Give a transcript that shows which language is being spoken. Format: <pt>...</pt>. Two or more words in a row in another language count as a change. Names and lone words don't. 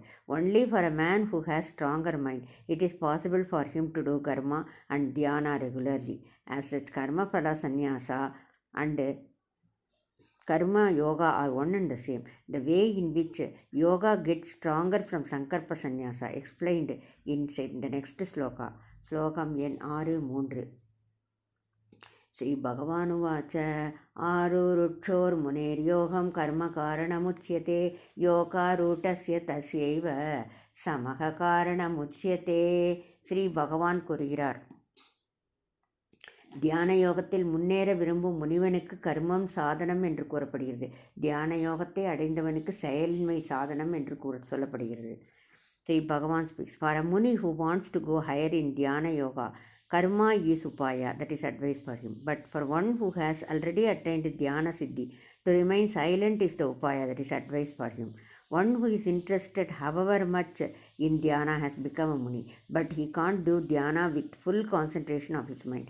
<en>Only for a man who has stronger mind, it is possible for him to do karma and dhyana regularly. As such,</en> <sa>कर्म फल संन्यास</sa> <en>and</en> <sa>कर्म योग</sa> <en>are one and the same. The way in which yoga gets stronger from</en> <sa>सङ्कल्प संन्यास</sa> <en>explained in the next sloka.</en> <sa>श्लोकम् N 6.3 श्री भगवान् उवाच आरुरुक्षोर्मुनेर्योगं कर्म कारणमुच्यते योगारूढस्य तस्यैव शमः कारणमुच्यते.</sa> <ta>Sri Bhagavan கூறுகிறார், தியான யோகத்தில் முன்னேற விரும்பும் முனிவனுக்கு கர்மம் சாதனம் என்று கூறப்படுகிறது. தியான யோகத்தை அடைந்தவனுக்கு செயலின்மை சாதனம் என்று சொல்லப்படுகிறது.</ta> <en>Sri Bhagavan speaks, for a muni who wants to go higher in</en> <sa>ध्यान योग,</sa> <en>karma is upaya, that is advice for him. But for one who has already attained</en> <sa>ध्यान सिद्धि,</sa> <en>to remain silent is the upaya, that is advice for him. One who is interested however much in dhyana has become a muni, but he can't do dhyana with full concentration of his mind.</en>